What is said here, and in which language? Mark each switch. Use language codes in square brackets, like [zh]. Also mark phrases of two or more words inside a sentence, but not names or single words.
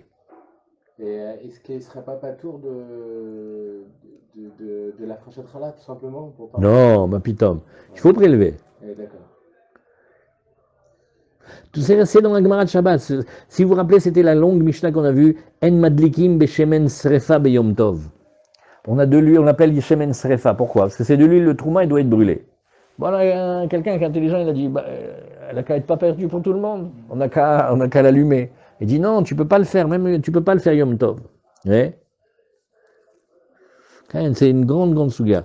[fr] Et est-ce qu'il ne serait pas patour de la fourchette chala, tout simplement pour pas... Non, [he] מה פתאום, [fr] il faut prélever. D'accord. Tout c'est dans la Gemara de Shabbat. Si vous vous rappelez, c'était la longue Mishnah qu'on a vue. [he] אין מדליקין בשמן שריפה ביום טוב. [fr] On a de l'huile, on l'appelle [he] שמן שריפה. [fr] Pourquoi? Parce que c'est de l'huile, le trouma, il doit être brûlé. Voilà, quelqu'un qui est intelligent, il a dit, elle n'a qu'à être pas perdue pour tout le monde. On n'a qu'à l'allumer. Il dit non, tu peux pas le faire, même tu peux pas le faire Yom Tov. Ouais. C'est une grande souga.